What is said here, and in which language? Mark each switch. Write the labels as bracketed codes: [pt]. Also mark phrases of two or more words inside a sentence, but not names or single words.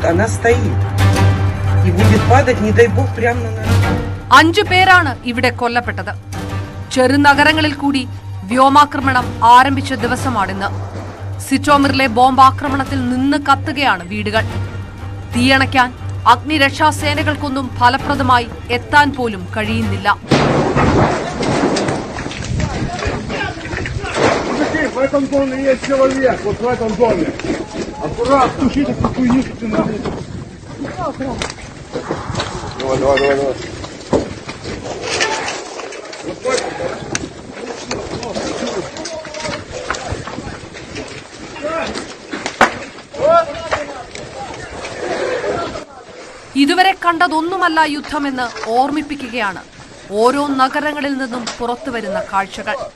[ru] Она стоит. И будет падать, не дай бог, прямо на нас. [ml] 5 പേരാണ് ഇവിടെ കൊല്ലപ്പെട്ടത്. ചെറുനഗരങ്ങളിൽ കൂടി വ്യോമാക്രമണം ആരംഭിച്ച ദിവസമാണിന്ന്. സിറ്റോമിറിലെ ബോംബാക്രമണത്തിൽ നിന്ന് കത്തുകയാണ് വീടുകൾ. തീയണയ്ക്കാൻ അഗ്നിരക്ഷാസേനകൾക്കൊന്നും ഫലപ്രദമായി എത്താൻ പോലും കഴിയുന്നില്ല. [ru] В этом доме есть человек, вот в этом доме. Аккуратно, тушите эту хуйню, что ты надо. Давай. [ml] ഇതുവരെ കണ്ടതൊന്നുമല്ല യുദ്ധമെന്ന് ഓർമ്മിപ്പിക്കുകയാണ് ഓരോ നഗരങ്ങളിൽ നിന്നും പുറത്തുവരുന്ന കാഴ്ചകൾ.